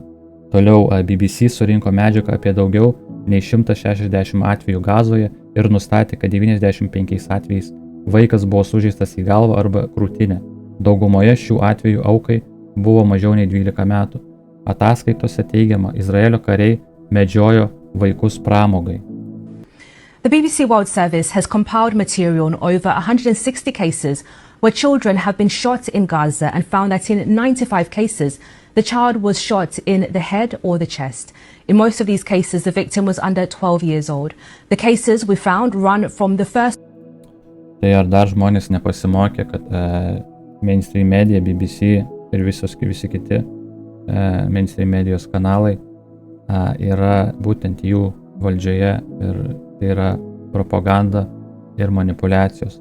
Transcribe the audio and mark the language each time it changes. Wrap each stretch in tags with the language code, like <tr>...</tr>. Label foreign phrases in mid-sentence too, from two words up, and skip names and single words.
<lt>Toliau BBC surinko medžiagą apie daugiau nei 160 atvejų Gazoje ir nustatė, kad 95 atvejais vaikas buvo sužeistas į galvą arba krūtinę. Daugumoje šių atvejų aukai buvo mažiau nei 12 metų. Ataskaitose teigiama, Izraelio kariai medžiojo vaikus pramogai.</lt> <en>The BBC World Service has compiled material on over 160 cases where children have been shot in Gaza and found that in 95 cases, the child was shot in the head or the chest. In most of these cases, the victim was under 12 years old. The cases we found run from the first...</en> <lt>Tai ar dar žmonės nepasimokė, kad</lt> <en>mainstream media,</en> <lt>BBC ir visi kiti mainstream medijos kanalai yra būtent jų valdžioje ir tai yra propaganda ir manipuliacijos.</lt>